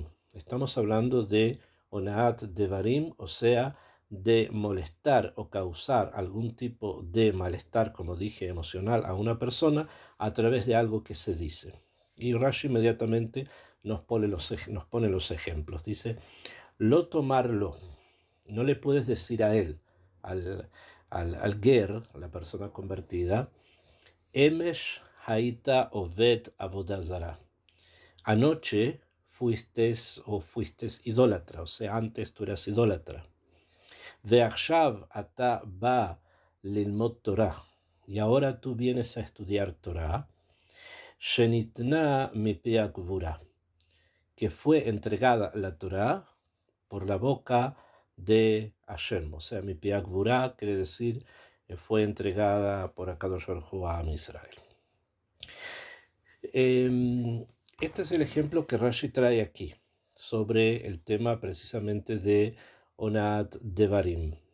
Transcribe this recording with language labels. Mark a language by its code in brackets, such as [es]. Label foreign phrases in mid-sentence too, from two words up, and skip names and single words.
[es] Estamos hablando de [he] אונאת דברים, [es] o sea, de molestar o causar algún tipo de malestar, como dije, emocional a una persona a través de algo que se dice. Y Rashi inmediatamente nos pone los ejemplos. Dice: [he] לא תאמר לו, [es] no le puedes decir a él, al ger, la persona convertida, [he] אמש היית עובד עבודה זרה. [es] Anoche fuiste idólatra, o sea, antes tú eras idólatra. [he] ועכשיו אתה בא ללמוד תורה, [es] y ahora tú vienes a estudiar Torah, [he] שניתנה מפי גבורה, [es] que fue entregada la Torah por la boca de Hashem, o sea, [he] מפי גבורה [es] quiere decir fue entregada por [he] הקדוש ברוך הוא [es] a Israel. Este es el ejemplo que Rashi trae aquí sobre el tema precisamente de [he] אונאת דברים.